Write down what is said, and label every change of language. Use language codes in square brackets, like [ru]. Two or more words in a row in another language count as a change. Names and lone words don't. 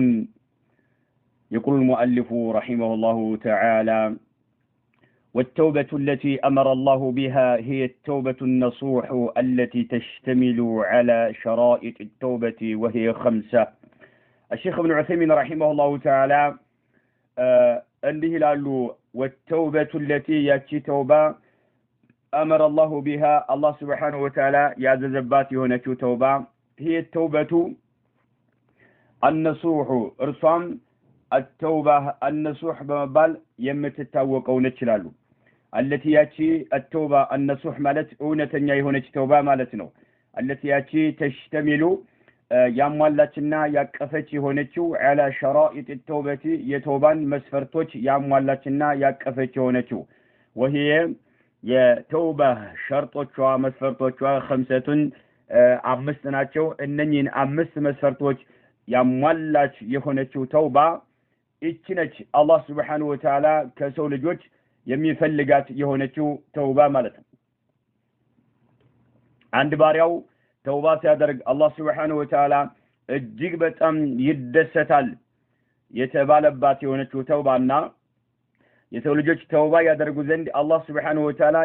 [ar] يقول المؤلف رحمه الله تعالى: والتوبة التي أمر الله بها هي التوبة النصوح التي تشتمل على شرائط التوبة وهي 5. الشيخ ابن عثيمين رحمه الله تعالى [am] እንዲህ ይላሉ። [ar] والتوبة التي [am] ያቺ ተውባ [ar] أمر الله بها الله سبحانه وتعالى [am] ያዘዘባት የሆነችው ተውባ [ar] هي التوبة [am] النصوح እርሷም [ar] التوبة النصوح [am] በመባል የምትታወቀው ነች ይላሉ። التي ያቺ [ar] التوبة النصوح [am] ማለት እውነተኛ የሆነች ተውባ ማለት ነው። التي ያቺ تشتمل ያሟላችና ያቀፈች የሆነችው [ar] على شرائط التوبة [am] የተውባን መስፈርቶች ያሟላችና ያቀፈች የሆነችው وهي የተውባ ሸርጦቿ መስፈርቶቿ 5 ናቸው። እነኚህን 5 መስፈርቶች ያሟላች የሆነችው ተውባ እቺ ነች አላህ [ar] سبحانه وتعالى [am] ከሰው ልጆች የሚፈልጋት የሆነችው ተውባ ማለት ነው። አንድ ባሪያው ተውባ ሲያደርግ አላህ [ar] سبحانه وتعالى [am] እጅግ በጣም ይደሰታል የተባለባት የሆነችው ተውባና የሰው ልጆች ተውባ ያደርጉ ዘንድ አላህ [ar] سبحانه وتعالى